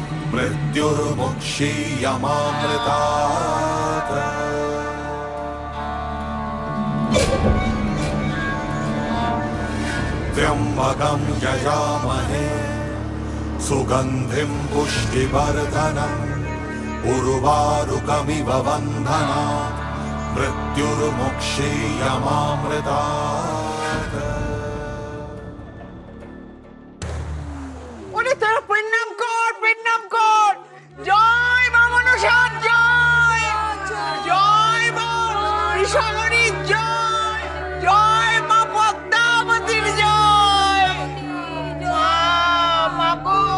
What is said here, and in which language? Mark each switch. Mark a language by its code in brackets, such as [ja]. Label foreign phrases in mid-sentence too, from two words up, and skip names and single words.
[sa] मृत्युर्मुक्षीयमामृतात् त्र्यंबकं यजामहे सुगंधिं पुष्टिवर्धनम् उर्वारुकमिव बन्धनात् मृत्युर्मुक्षीयमामृतात्। [bn] ওরে তোরা প্রণাম কর জয় মা মনসা জয় জয় মা ঋষাগরী জয় জয় মা পদ্মাবতীর জয় মা গো